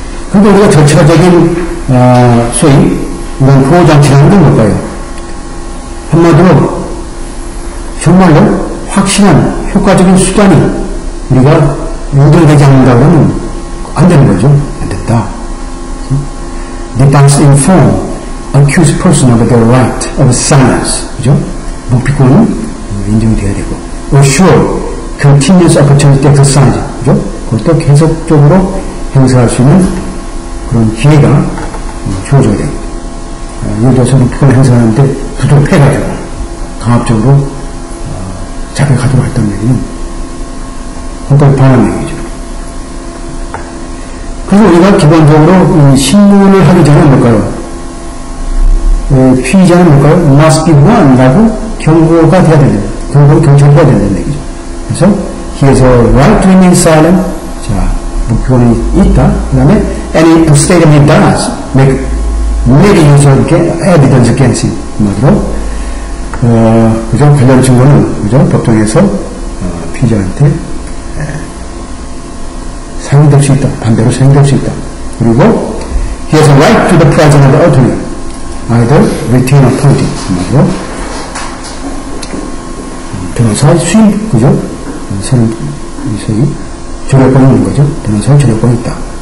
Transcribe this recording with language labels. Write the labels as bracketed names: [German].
[Korean] 그런데 우리가 절차적인 소위 이런 보호장치라는 건 뭘까요? 한마디로 정말로 확실한 효과적인 수단이 우리가 유도되지 않는다 그러면 안 되는 거죠. 안 된다. [English] They must inform accused person of their right of silence. [Korean] 그죠? 묵비권은 인정이 돼야 되고, [English] assure continuous opportunity to exercise. [Korean] 그죠? 그것도 계속적으로 행사할 수 있는 그런 기회가 주어져야 됩니다. 예를 들어서 묵비권을 행사하는데 부도패가지고 강압적으로 자백하도록 했다는 얘기는 헌법에 반하는 얘기죠. 그래서 우리가 기본적으로 이 신문을 하기 전에 뭘까요? 피의자는 뭘까요? [English] must be warned [Korean] 라고 경고가 돼야 된다. 경고는 경찰이 해야 된다는 얘기죠. 그래서 [English] he has a right to remain silent. [Korean] 자, 묵비권이 있다. 그 다음에 [English] any statement he does make use of evidence against him. [Korean] 한마디로 그죠? 관련 증거는 그죠? 법정에서 피의자한테 사용될 수 있다. 반대로 사용될 수 있다. 그리고 [English] he has a right to the presence of the attorney, either retained or appointed. [Korean] 한마디로 변호사의 수임, 그죠? 소위 조력권이 있는 거죠. 변호사의 조력권이 있다.